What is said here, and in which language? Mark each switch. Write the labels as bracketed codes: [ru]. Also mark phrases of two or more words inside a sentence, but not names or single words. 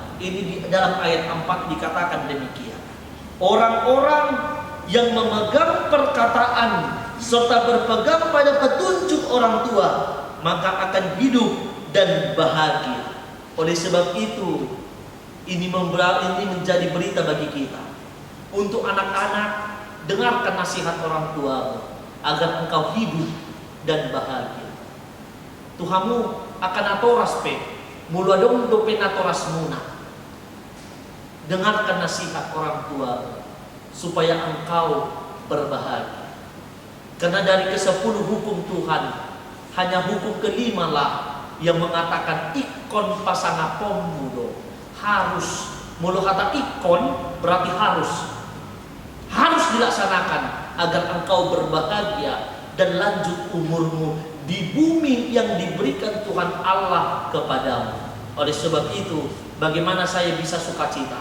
[id] Ini di dalam ayat 4 dikatakan demikian. Orang-orang yang memegang perkataan serta berpegang pada petunjuk orang tua, maka akan hidup dan bahagia. Oleh sebab itu, ini menjadi berita bagi kita. Untuk anak-anak, dengarkan nasihat orang tua agar engkau hidup dan bahagia. [bbc] Tuhamu akan atoras pe, mula dong dopen atoras muna. [id] Dengarkan nasihat orang tua supaya engkau berbahagia. Karena dari ke-10 hukum Tuhan, hanya hukum ke-5 lah yang mengatakan [bbc] ikon pasangapom mudo, [id] harus. Mulu kata ikon berarti harus dilaksanakan agar engkau berbahagia dan lanjut umurmu di bumi yang diberikan Tuhan Allah kepadamu. Oleh sebab itu, bagaimana saya bisa sukacita?